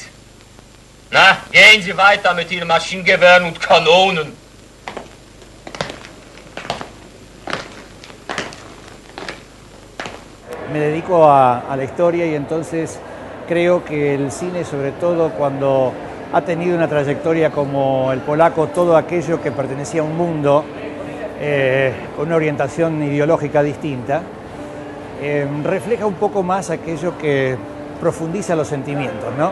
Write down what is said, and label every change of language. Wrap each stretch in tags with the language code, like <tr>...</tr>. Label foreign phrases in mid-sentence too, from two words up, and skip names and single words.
<de>Na, gehen Sie weiter mit Ihren Maschinengewehren und Kanonen.</de> <es>Me dedico a la historia y entonces creo que el cine, sobre todo cuando ha tenido una trayectoria como el polaco, todo aquello que pertenecía a un mundo con una orientación ideológica distinta, refleja un poco más aquello que profundiza los sentimientos, ¿no?</es>